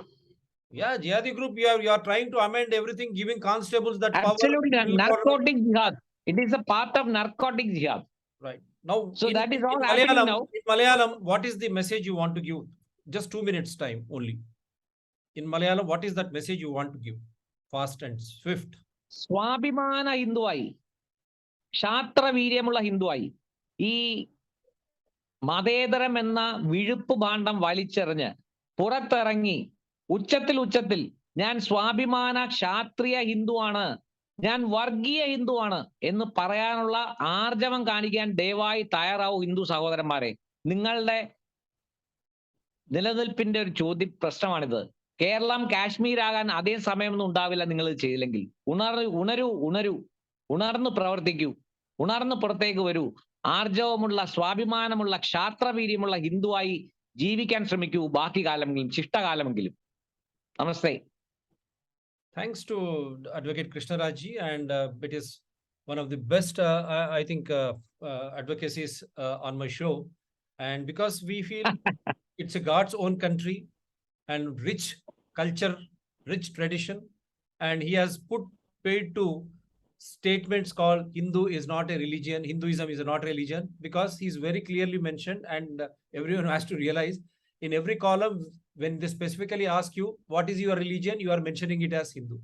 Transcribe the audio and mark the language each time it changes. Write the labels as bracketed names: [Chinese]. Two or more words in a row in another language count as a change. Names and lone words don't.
[English] Yeah, jihadi group, you are trying to amend everything, giving constables that Absolutely, power. narcotic jihad. It is a part of narcotic jihad. Right. Now, so that is all happening now. In Malayalam, what is the message you want to give? Just 2 minutes time only. In Malayalam, what is that message you want to give? Fast and swift. [Malayalam] സ്വാഭിമാന ഹിന്ദുവായി. ക്ഷാത്ര വീര്യമുള്ള ഹിന്ദുവായി. ഈ മതേതരം എന്ന വിഴുപ്പ് ഭാണ്ഡം വലിച്ചെറി ഞ്ഞ് പുറത്തിറങ്ങി ഉച്ചത്തിൽ ഞാൻ സ്വാഭിമാന ക്ഷാത്രിയ ഹിന്ദുവാണ്, ഞാൻ വർഗീയ ഹിന്ദുവാണ് എന്ന് പറയാനുള്ള ആർജവം കാണിക്കാൻ ദയവായി തയ്യാറാവൂ ഹിന്ദു സഹോദരന്മാരെ. നിങ്ങളുടെ നിലനിൽപ്പിന്റെ ഒരു പ്രശ്നമാണിത്. കേരളം കാശ്മീർ ആകാൻ അതേ സമയമൊന്നും ഉണ്ടാവില്ല നിങ്ങൾ ചെയ്തില്ലെങ്കിൽ. ഉണർന്നു പ്രവർത്തിക്കൂ, ഉണർന്നു പുറത്തേക്ക് വരൂ. ആർജവമുള്ള, സ്വാഭിമാനമുള്ള, ക്ഷാത്രവീര്യമുള്ള ഹിന്ദുവായി ജീവിക്കാൻ ശ്രമിക്കൂ ബാക്കി കാലമെങ്കിലും, ശിഷ്ടകാലമെങ്കിലും. Namaste. [English] Thanks to Advocate Krishnaraj, and it is one of the best, I think, advocacies on my show. And because we feel it's a God's own country and rich culture, rich tradition, and he has paid to statements called Hindu is not a religion, Hinduism is not a religion, because he's very clearly mentioned, and everyone has to realize in every column, when they specifically ask you, what is your religion, you are mentioning it as Hindu.